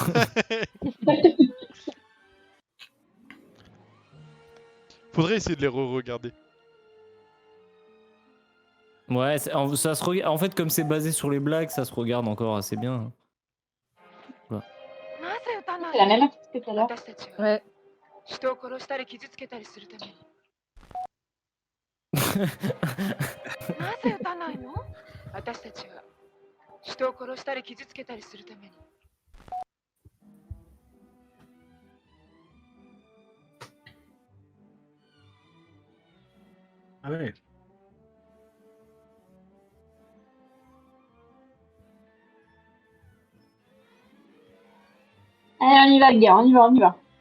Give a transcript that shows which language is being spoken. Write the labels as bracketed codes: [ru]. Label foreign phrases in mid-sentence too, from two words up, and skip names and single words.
[fr] Faudrait essayer de les re-regarder. Ouais, ça se regarde. En fait, comme c'est basé sur les blagues, ça se regarde encore assez bien. C'est la même actrice que tout à l'heure. Ouais. [ja] 人を殺したり傷つけたりするためになぜ撃たないの？私たちは人を殺したり傷つけたりするために [fr] Ah ouais. Allez, on y va, les gars, on y va.